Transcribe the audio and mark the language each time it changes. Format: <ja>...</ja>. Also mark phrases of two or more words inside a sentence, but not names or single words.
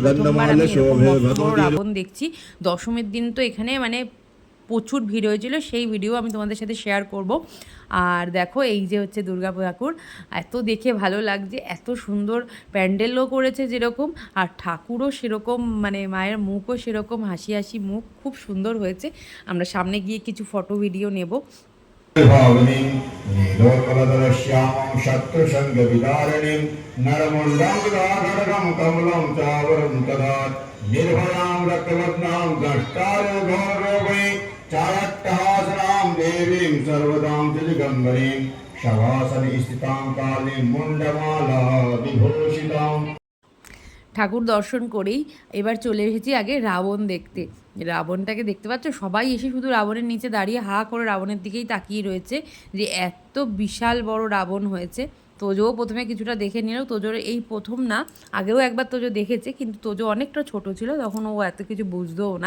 <bn>প্রথমবার আমি এরকম বড় রাবণ দেখছি। দশমীর দিন তো এখানে মানে প্রচুর ভিড় হয়েছিল, সেই ভিডিও আমি তোমাদের সাথে শেয়ার করব। আর দেখো এই যে হচ্ছে দুর্গা ঠাকুর, এত দেখে ভালো লাগছে, এত সুন্দর প্যান্ডেলও করেছে যেরকম, আর ঠাকুরও সেরকম, মানে মায়ের মুখও সেরকম হাসি হাসি মুখ, খুব সুন্দর হয়েছে। আমরা সামনে গিয়ে কিছু</bn> <en>photo video</en> <bn>নেব।</bn> <sa>चारट्टहासनां देवीं सर्वदां दिगम्बरीं शवासने स्थितां कालीं मुण्डमाला विभूषितां।</sa> <bn>ঠাকুর দর্শন করেই এবার চলে এসেছি আগে রাবণ দেখতে। রাবণটাকে দেখতে পাচ্ছ, সবাই এসে শুধু রাবণের নিচে দাঁড়িয়ে হা করে রাবণের দিকেই তাকিয়ে রয়েছে, যে এত বিশাল বড় রাবণ হয়েছে। তোজোও প্রথমে কিছুটা দেখে নিল। তোজোর এই প্রথম না, আগেও একবার তোজো দেখেছে, কিন্তু তোজো অনেকটা ছোট ছিল, তখন ও এত কিছু বুঝতেও না।</bn>